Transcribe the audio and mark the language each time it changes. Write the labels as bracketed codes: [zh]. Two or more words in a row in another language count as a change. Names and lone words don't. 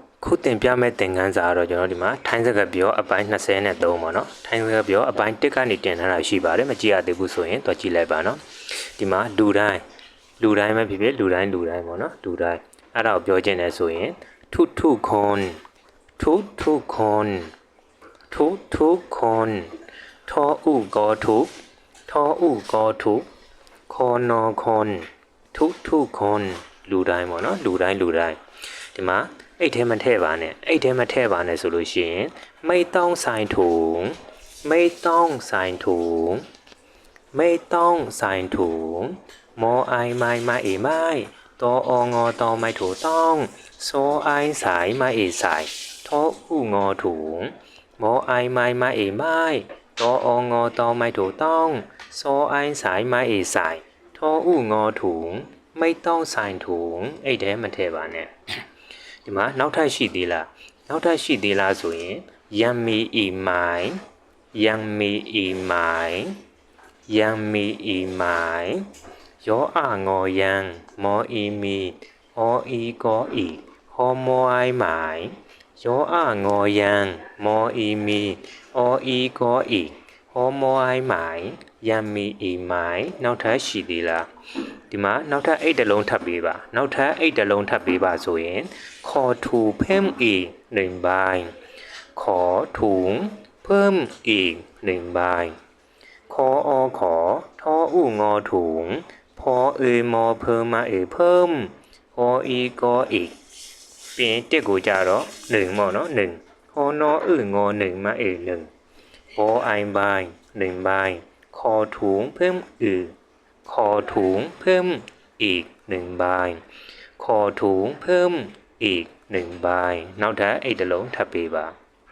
[my] ခုတင်ပြမဲ့သင်ခန်းစာကတော့ကျွန်တော်ဒီမှာထိုင်းစကားပြောအပိုင်း23ပေါ့နော်ထိုင်းစကားပြောအပိုင်း1ကနေတင်ထားတာရှိပါတယ်မကြည့်ရသေးဘူးဆိုရင်တော့ကြည့်လိုက်ပါနော်ဒီမှာလူတိုင်းပဲဖြစ်ဖြစ်လူတိုင်းပေါ့နော်လူတိုင်းအဲ့ဒါကိုပြောချင်တယ်ဆိုရင် [th] ทุกคนทุกคนทออุกอทุก [my] ခေါ်နော် [th] คนทุกคน [my] လူတိုင်းပေါ့နော်လူတိုင်းဒီမှာအိတ်ထဲမထည့်ပါနဲ့ဆိုလို့ရှိရင် [th] ไม่ต้องใส่ถุง มอไอไม่เอไม่ตอองอตอไม่ถูต้องโซไอสายไม่เอสายทออูงอถุงมอไอไม่เอไม่ตอองอตอไม่ถูต้องโซไอสายไม่เอสายทออูงอถุงไม่ต้องใส่ถุง [my] အိတ်ထဲမထည့်ပါနဲ့ဒီမှာနောက်ထပ်ရှိသေးလားဆိုရင် [th] ยังมีอีกไหม ย้ออ่างอยังมออีมีออีกออีฮอมอไอหมายย้ออ่างอยังมออีมีออีกอ อีฮอมอไอหมายยังมีอีกไหม [my] နောက်ထပ်ရှိသေးလားဒီမှာနောက်ထပ်အိတ်တစ်လုံးထပ်ပေး ပါဆိုရင်ခေါ် [th] ถูเพิ่มอีก1ใบขอถุงเพิ่มอีก1 ใบขอทออูงอถุงพอมอเพิ่มมาเพิ่มออีกออีก [my] ပြင်တက်ကိုကြတော့1ပေါ့နော်1ဟောနော် [th] ငอ1มา1พอไอใบ1ใบขอถุงเพิ่มอีก1ใบขอถุงเพิ่มอีก1ใบ [my] နောက်ထပ်အိတ်တစ်လုံးထပ်ပေးပါ